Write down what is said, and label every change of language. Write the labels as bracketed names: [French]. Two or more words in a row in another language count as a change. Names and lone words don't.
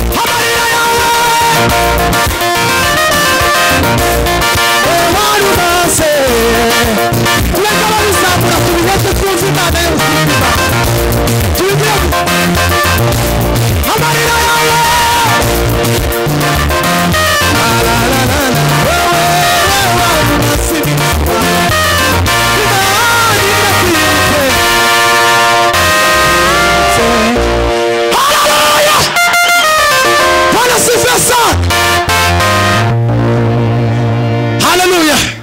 [Kinyarwanda] Amarira yawe. Warumaze. Tureke ababizamura, tubihete twumve Imana y'ubuzima. Tubigire. Amarira yawe. La, la, la, la, la. Warumaze iminsi ibabaye. Imana irakwibutse. [Swahili] Haleluya! Bwana asifiwe sana. [Kinyarwanda] Haleluya!